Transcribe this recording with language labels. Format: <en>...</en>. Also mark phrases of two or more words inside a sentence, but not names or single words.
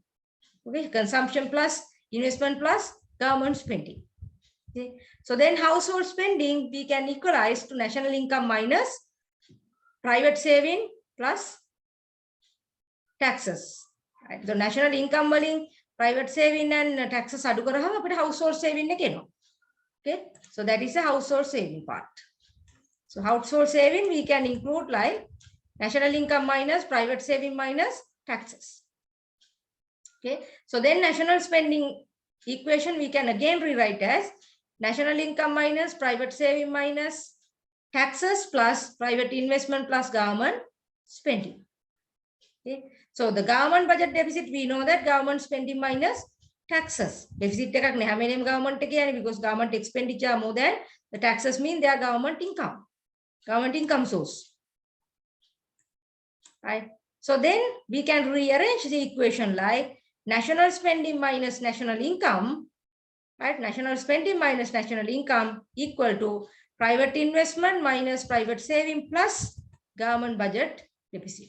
<en>Okay, consumption plus investment plus government spending. Okay, so then household spending we can equalize to national income minus private saving plus taxes. Right? So national income වලින් private saving and taxes</en> <si>අඩු කරාම අපිට</si> <en>household saving</en> <si>එක එනවා.</si> <en>Okay, so that is a household saving part. So household saving we can include like national income minus private saving minus taxes. Okay, so then national spending equation we can again rewrite as national income minus private saving minus taxes plus private investment plus government spending. Okay, so the government budget deficit, we know that government spending minus taxes. Deficit</en> <si>එකක් නෑ හැමෝම</si> <en>government</en> <si>එක කියන්නේ</si> <en>because government expenditure more than the taxes mean their government income source. Right? So then we can rearrange the equation like national spending minus national income, right? National spending minus national income equal to private investment minus private saving plus government budget deficit.</en>